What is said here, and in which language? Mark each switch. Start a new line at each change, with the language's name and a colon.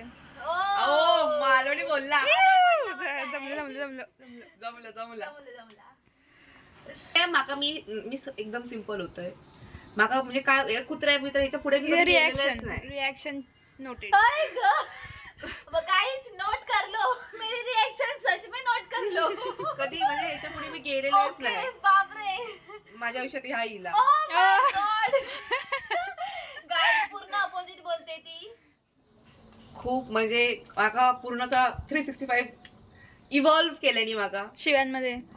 Marathi: ओ मालवणी बोलला. जमलं. काय माका मी एकदम सिंपल होतोय. माका म्हणजे काय कुत्र्या बित्र्या याच्या पुढे मी कधी गेलेलेच नाही.
English: Reaction noted.
Hindi: गाइस नोट कर लो. मेरी रिएक्शन सच में नोट कर लो.
Marathi: कधी म्हणजे याच्या पुढे मी गेलेलेच
English: okay
Marathi: नाही बापरे. माझ्या आयुष्यात ह्या येईला.
English: Oh my God.
Marathi: गाइस पूर्ण अपोजिट बोलते ती. खूप म्हणजे माका पूर्णचा 365 इव्हॉल्व केल्यानी माका शिव्यांमध्ये.